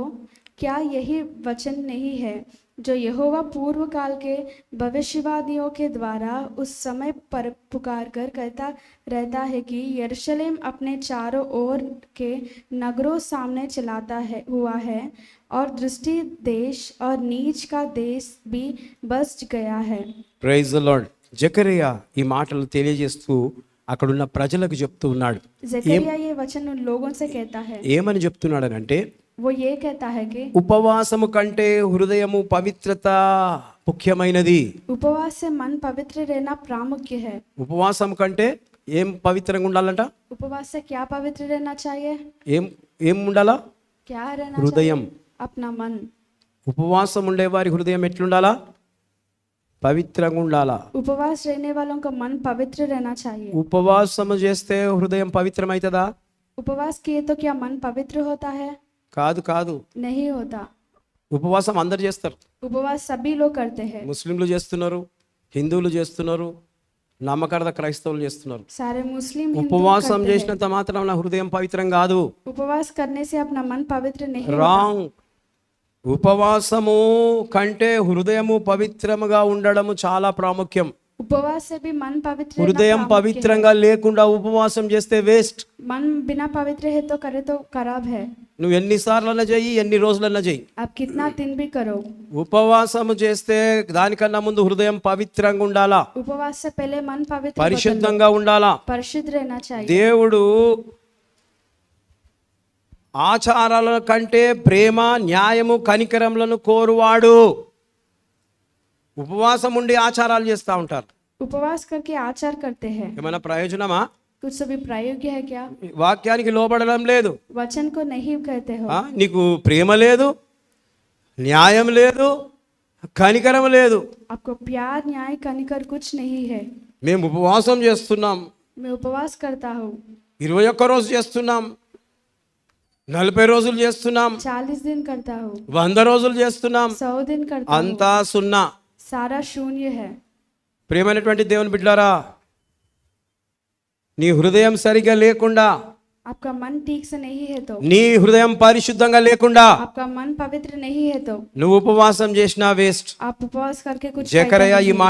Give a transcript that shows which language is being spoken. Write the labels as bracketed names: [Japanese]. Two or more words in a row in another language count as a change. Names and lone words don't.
[Hindi] क्या यही वचन नहीं है जो यहोवा पूर्व काल के भविष्यवादियों के द्वारा उस समय पर पुकार कर कहता रहता है कि यरूशलेम अपने चारों ओर के नगरों सामने चलाता हुआ है और दृष्टि देश और नीच का देश भी बस गया है. [English] praise the Lord. [Telugu] జకరియా ఈ మాటలు తెలియజేస్తూ అక్కడున్న ప్రజలకు చెప్తూ ఉన్నాడు. [Hindi] जकरिया ये वचन उन लोगों से कहता है. [Telugu] ఏమని చెప్తున్నాడనంటే, [Hindi] वो ये कहता है कि [Telugu] ఉపవాసము కంటే హృదయము పవిత్రత ముఖ్యమైనది. [Hindi] उपवास से मन पवित्र रहना प्रामुख्य है. [Telugu] ఉపవాసం కంటే ఏం పవిత్రంగా ఉండాలంట? [Hindi] उपवास से क्या पवित्र रहना चाहिए? [Telugu] ఏం ఉండాలా? [Hindi] क्या रहना [Telugu] హృదయం. [Hindi] चाहिए? अपना मन. [Telugu] ఉపవాసం ఉండేవారి హృదయం ఎట్లుండాలా? పవిత్రంగా ఉండాలా. [Hindi] उपवास रहने वालों का मन पवित्र रहना चाहिए. [Telugu] ఉపవాసము చేస్తే హృదయం పవిత్రమైతదా? [Hindi] उपवास किए तो क्या मन पवित्र होता है? [Telugu] కాదు [Hindi] नहीं होता. [Telugu] ఉపవాసం అందరు చేస్తారు. [Hindi] उपवास सभी लोग करते हैं. [Telugu] ముస్లింలు చేస్తున్నారు, హిందువులు చేస్తున్నారు, నమ్మకార్థ క్రైస్తవులు చేస్తున్నారు. [Hindi] सारे मुस्लिम हिंदू [Telugu] ఉపవాసం [Hindi] करते हैं. [Telugu] చేసినంత మాత్రం నా హృదయం పవిత్రం కాదు. [Hindi] उपवास करने से अपना मन पवित्र नहीं होता. [Telugu] రాంగ్. ఉపవాసము కంటే హృదయము పవిత్రముగా ఉండడము చాలా ప్రాముఖ్యం. [Hindi] उपवास से भी मन पवित्र रहना [Telugu] హృదయం [Hindi] प्रामुख्य [Telugu] పవిత్రంగా లేకుండా ఉపవాసం చేస్తే వేస్ట్. [Hindi] है. मन बिना पवित्र है तो करे तो खराब है. [Telugu] నువ్వు ఎన్నిసార్లన్నా చెయ్యి, ఎన్ని రోజులన్నా చెయ్యి, [Hindi] आप कितना दिन भी करो, [Telugu] ఉపవాసము చేస్తే దానికన్నా ముందు హృదయం పవిత్రంగా ఉండాలా, [Hindi] उपवास से पहले मन पवित्र [Telugu] పరిశుద్ధంగా ఉండాలా. [Hindi] परिशुद्ध रहना चाहिए. [Telugu] దేవుడు ఆచారాల కంటే ప్రేమ, న్యాయము, కనికరములను కోరువాడు. ఉపవాసం ఉండి ఆచారాలు చేస్తూ ఉంటారు. [Hindi] उपवास करके आचार करते हैं. [Telugu] ఏమైనా ప్రయోజనమా? [Hindi] कुछ सभी प्रायोग्य है क्या? [Telugu] వాక్యానికి లోబడడం లేదు. [Hindi] वचन को नहीं कहते हो. [Telugu] నీకు ప్రేమ లేదు, న్యాయం లేదు, కనికరం లేదు. [Hindi] आपको प्यार, न्याय, कनिकर कुछ नहीं है. [Telugu] మేము ఉపవాసం చేస్తున్నాం, [Hindi] मैं उपवास करता हूँ, [Telugu] 21 రోజు చేస్తున్నాం, 40 రోజులు చేస్తున్నాం, [Hindi] 40 दिन करता हूँ, [Telugu] 100 రోజులు చేస్తున్నాం, [Hindi] 100 दिन करता हूँ, [Telugu] అంతా సున్నా. [Hindi] सारा शून्य है। [Telugu] ప్రియమైనటువంటి దేవుని బిడ్డలారా, నీ హృదయం సరిగా లేకుండా, [Hindi] आपका मन ठीक से नहीं है तो, [Telugu] నీ హృదయం పరిశుద్ధంగా లేకుండా [Hindi] आपका मन पवित्र नहीं है तो [Telugu] నువ్వు ఉపవాసం చేసినా వేస్ట్. [Hindi] आप उपवास करके कुछ [Telugu] జకర్యా [Hindi] फायदा [Telugu] ఈ [Hindi] नहीं।